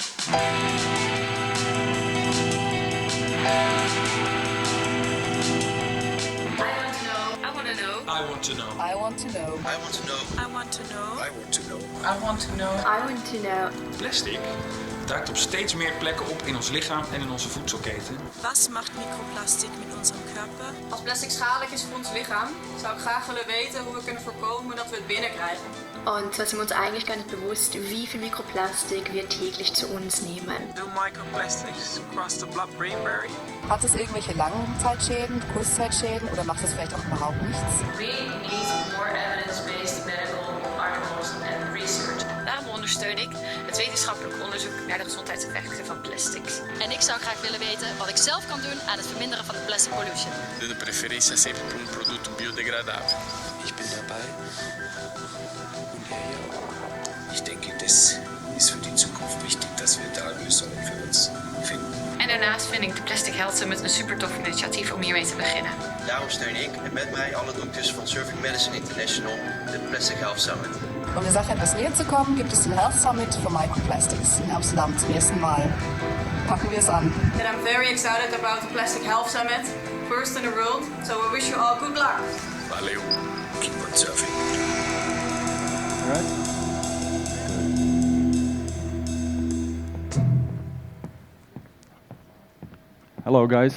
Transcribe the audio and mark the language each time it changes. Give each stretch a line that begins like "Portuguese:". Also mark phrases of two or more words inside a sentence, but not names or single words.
English: I want to know. I want to know. I want to know. I want to know. I want to know. I want to know. I want to know.
Dutch: Plastic duikt op steeds meer plekken op in ons lichaam en in onze voedselketen.
German: Was macht Mikroplastik mit unserem Körper?
Dutch: Als plastic schadelijk is voor ons lichaam, zou ik graag willen weten hoe we kunnen voorkomen dat we het binnenkrijgen.
German: Und da sind wir uns eigentlich gar nicht bewusst, wie viel Mikroplastik wir täglich zu uns nehmen.
English: Do microplastics cross the blood-brain barrier?
German: Hat es irgendwelche Langzeitschäden, Kurzzeitschäden oder macht es vielleicht auch überhaupt nichts?
English: We need more evidence-based medical articles and research.
Dutch: Daarom ondersteun ik het wetenschappelijk onderzoek naar de gezondheidseffecten van plastics. En ik zou graag willen weten wat ik zelf kan doen aan het verminderen van de
English: plastic pollution.
Portuguese: De preferência sempre por produto biodegradável.
German: Ich bin dabei. Und ich denke, das ist für die Zukunft wichtig, dass wir da Lösungen für uns finden.
Dutch: En daarnaast vind ik de Plastic Health Summit een super tof initiatief om hiermee te beginnen. Daarom steun ik en met mij alle dokters van Surfing Medicine International de Plastic Health Summit.
German: Um der Sache etwas näher zu kommen, gibt es den Health Summit for Microplastics in Amsterdam zum ersten Mal. Packen wir es an.
English: And I'm very excited about the Plastic Health Summit, first in the world. So we wish you all good luck. Valeu. Keep on surfing. All right. Hello guys.